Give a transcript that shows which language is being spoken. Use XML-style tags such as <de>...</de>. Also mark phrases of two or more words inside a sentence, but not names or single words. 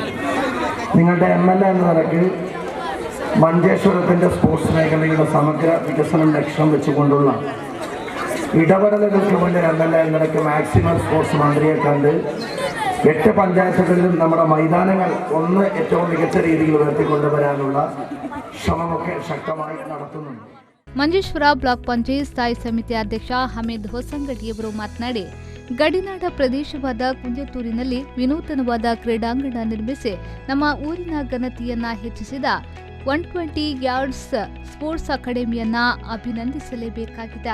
<ml>നിങ്ങളുടെ MLA എന്ന നിലയ്ക്ക് മഞ്ചേശ്വരത്തിൻ്റെ സ്പോർട്സ് മേഖലയുടെ സമഗ്ര വികസനം ലക്ഷ്യം വെച്ചുകൊണ്ടുള്ള ഇടപെടലുകൾക്ക് വേണ്ടി MLA എന്ന നിലയ്ക്ക്</ml> <en>maximum sports</en> <ml>മന്ത്രിയെ കണ്ട് 8 പഞ്ചായത്തുകളിലും നമ്മുടെ മൈതാനങ്ങൾ ഏറ്റവും മികച്ച രീതിയിൽ ഉയർത്തിക്കൊണ്ടുവരാനുള്ള ശ്രമമൊക്കെ ശക്തമായി നടത്തുന്നുണ്ട്.</ml> <kn>ಮಂಜೇಶ್ವರ ಬ್ಲಾಕ್ ಪಂಚಾಯತ್ ಸ್ಥಾಯಿ ಸಮಿತಿ ಅಧ್ಯಕ್ಷ ಹಮೀದ್ ಹೊಸಂಗಡಿಯವರು ಮಾತನಾಡಿ, ಗಡಿನಾಡ ಪ್ರದೇಶವಾದ ಕುಂಜತ್ತೂರಿನಲ್ಲಿ ವಿನೂತನವಾದ ಕ್ರೀಡಾಂಗಣ ನಿರ್ಮಿಸಿ ನಮ್ಮ ಊರಿನ ಘನತೆಯನ್ನ ಹೆಚ್ಚಿಸಿದ 120 ಯಾರ್ಡ್ಸ್ ಸ್ಪೋರ್ಟ್ಸ್ ಅಕಾಡೆಮಿಯನ್ನ ಅಭಿನಂದಿಸಲೇಬೇಕಾಗಿದೆ.</kn>